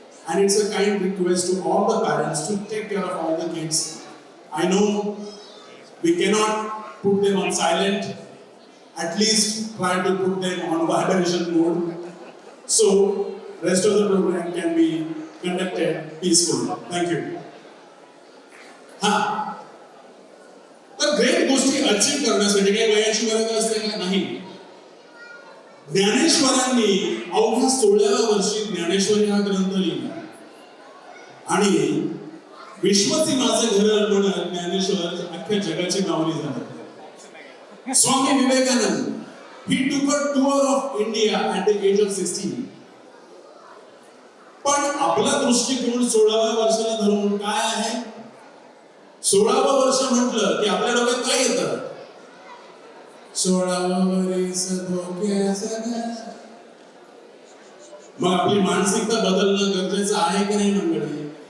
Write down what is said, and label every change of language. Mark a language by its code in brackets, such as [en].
[en] And it's a kind request to all the parents to take care of all the kids. I know we cannot put them on silent, at least try to put them on vibration mode, so rest of the program can be conducted peacefully. Thank you. [mr] तर great गोष्टी achieve करण्यासाठी काही वयाची गरज असते का? नाही. ज्ञानेश्वरांनी अवघ्या 16व्या वर्षी ज्ञानेश्वरी हा ग्रंथ लिहिला आणि विश्वची माझे घर म्हणत ज्ञानेश्वर अख्ख्या जगाची माऊली झाले. [en] Swami Vivekananda, he took a tour of India at the age of 16. [mr] पण आपला दृष्टिकोन 16व्या वर्षाला धरून काय आहे? 16वं वर्ष म्हटलं की आपल्या डोक्यात काय येतं? 16वं वर्ष धोक्याचं. मग आपली मानसिकता बदलणं गरजेचं आहे की नाही मंडळी?